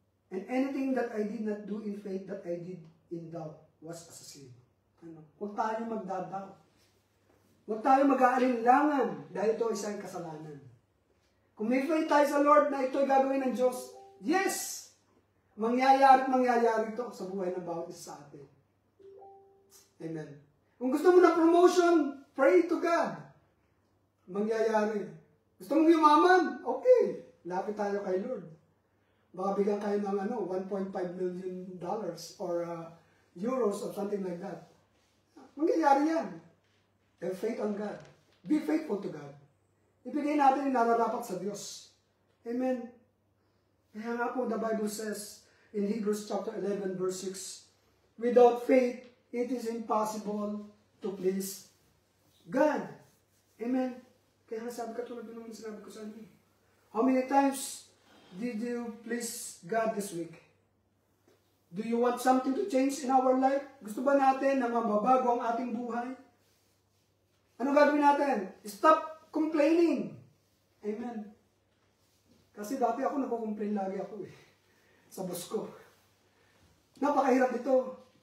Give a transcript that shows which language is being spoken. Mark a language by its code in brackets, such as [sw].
[en] And anything that I did not do in faith, that I did in doubt, was as a sin. [tl] Huwag tayo magdadoubt. Huwag tayo mag-aalinlangan dahil ito ay isang kasalanan. Kung may faith tayo sa Lord na ito'y gagawin ng Diyos, yes! Mangyayari ito sa buhay ng bawat isa sa atin. Amen. Kung gusto mo ng promotion, pray to God. Mangyayari. Gusto mong yumaman? Okay. Lapit tayo kay Lord. [en] Baka bigyan kayo ng $1.5 million or euros or something like that. Mangyayari yan. Have faith on God. Be faithful to God. [tl] Ibigay natin yung nararapat sa Diyos. Amen. [en] Kaya nga po, the Bible says in Hebrews chapter 11 verse 6, without faith, it is impossible to please God. Amen. Kaya nga sabi katulad naman sinabi ko sa inyo. How many times did you please God this week? Do you want something to change in our life? [tl] Gusto ba natin na mababago ang ating buhay? Ano gagawin natin? Stop complaining. Amen. Kasi dati ako nagko-complain lagi ako sa boss ko. Napakahirap ito.